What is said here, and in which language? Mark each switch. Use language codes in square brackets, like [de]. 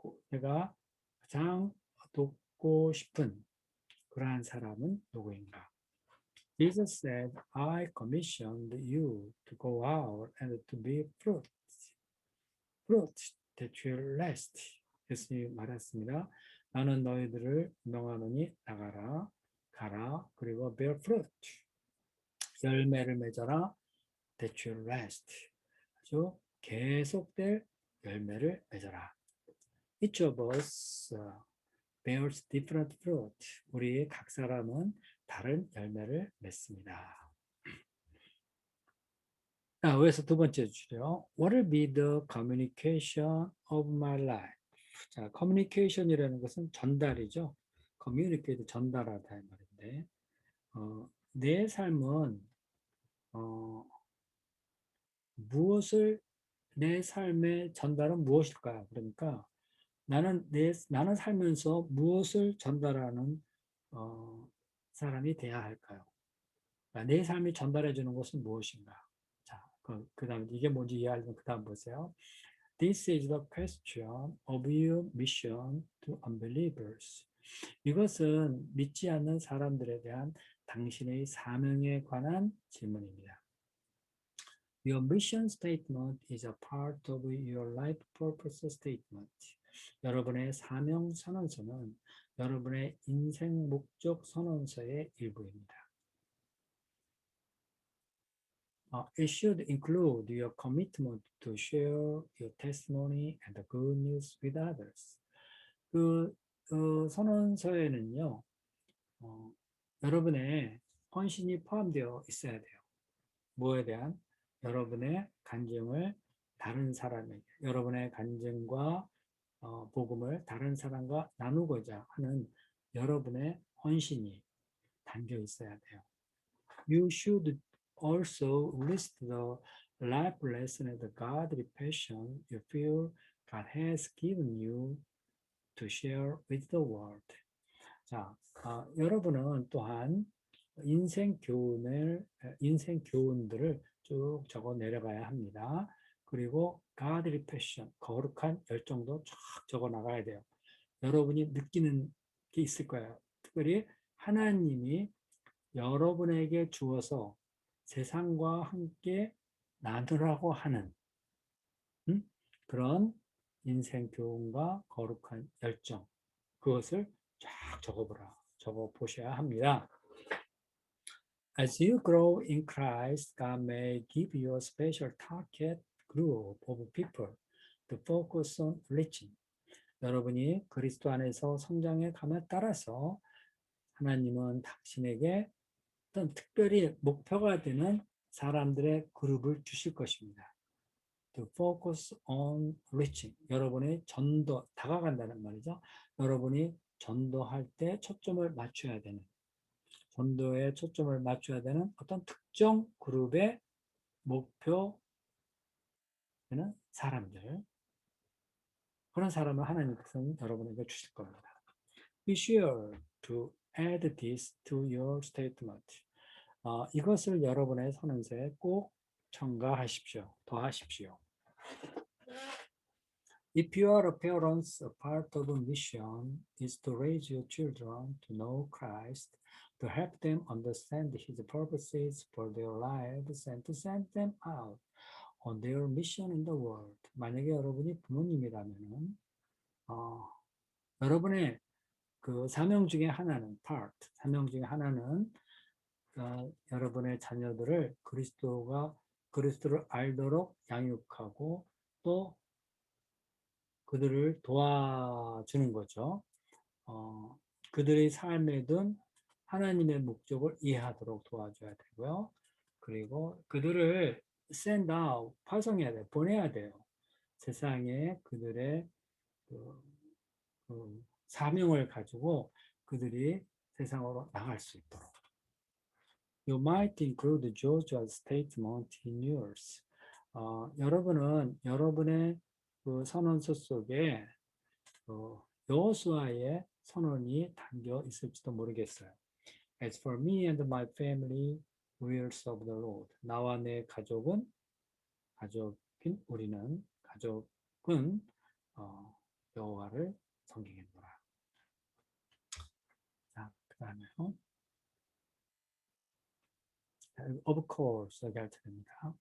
[ko] 내가 가장 돕고 싶은 그러한 사람은 누구인가? [en] Jesus said, I commissioned you to go out and to be fruit that will last. [ko] 예수님이 말했습니다. 나는 너희들을 명하노니 나가라, 가라, 그리고 [en] bear fruit. [ko] 열매를 맺어라, [en] that will last. [ko] 아주 계속될 열매를 맺어라. [en] Each of us bears different fruit. [ko] 우리 각 사람은 다른 열매를 맺습니다. 여기서 두 번째 주제요. [en] What will be the communication of my life? [ko] 자, communication이라는 것은 전달이죠. communicate 전달하다 이 말인데, 내 삶은 무엇을 내 삶의 전달은 무엇일까요? 그러니까 나는 살면서 무엇을 전달하는 사람이 돼야 할까요? 그러니까 내 삶이 전달해 주는 것은 무엇인가? 자, 그다음 이게 뭔지 이해하려면 그다음 보세요. [en] This is the question of your mission to unbelievers. [ko] 이것은 믿지 않는 사람들에 대한 당신의 사명에 관한 질문입니다. [en] Your mission statement is a part of your life purpose statement. [ko] 여러분의 사명 선언서는 여러분의 인생 목적 선언서의 일부입니다. [en] It should include your commitment to share your testimony and the good news with others. [ko] 그 선언서에는요, 여러분의 헌신이 포함되어 있어야 돼요. 뭐에 대한? 여러분의 간증을 다른 사람에게, 여러분의 간증과 복음을 다른 사람과 나누고자 하는 여러분의 헌신이 담겨 있어야 돼요. [en] You should also list the life lesson and the godly passion you feel God has given you to share with the world. [ko] 자, 여러분은 또한 인생 교훈들을 쭉 적어 내려가야 합니다. 그리고 [en] godly passion, [ko] 거룩한 열정도 쫙 적어 나가야 돼요. 여러분이 느끼는 게 있을 거예요. 특별히 하나님이 여러분에게 주어서 세상과 함께 나누라고 하는 그런 인생 교훈과 거룩한 열정, 그것을 쫙 적어 보셔야 합니다. [en] As you grow in Christ, God may give you a special target group of people to focus on reaching. [ko] 여러분이 그리스도 안에서 성장해 감에 따라서 하나님은 당신에게 어떤 특별히 목표가 되는 사람들의 그룹을 주실 것입니다. [en] To focus on reaching. [ko] 여러분의 다가간다는 말이죠. 여러분이 전도할 때 초점을 맞춰야 되는, 전도에 초점을 맞춰야 되는 어떤 특정 그룹의 목표는 사람들. 그런 사람을 하나님께서는 여러분에게 주실 겁니다. [en] Be sure to add this to your statement. [ko] 이것을 여러분의 선언서에 꼭 첨가하십시오. 더하십시오. [en] If you are a parent, a part of a mission is to raise your children to know Christ. to help them understand His purposes for their lives and to send them out on their mission in the world. [ko] 만약에 여러분이 부모님이라면은 여러분의 그 사명 중에 하나는 사명 중에 하나는 여러분의 자녀들을 그리스도를 알도록 양육하고 또 그들을 도와주는 거죠. 그들의 삶에 든 하나님의 목적을 이해하도록 도와줘야 되고요. 그리고 그들을 [en] send out, [ko] 파송해야 돼요. 보내야 돼요. 세상에 그들의 사명을 가지고 그들이 세상으로 나갈 수 있도록. [en] You might include Georgia's statement in yours. [ko] 여러분은 여러분의 그 선언서 속에 여호수아의 선언이 담겨 있을지도 모르겠어요. [en] As for me and my family, we will serve the Lord. [ko] 나와 내 가족은 가족은 여호와를 섬기겠노라. 자, 그다음에요. [en] Of course, [ko] 여기 할 차례입니다.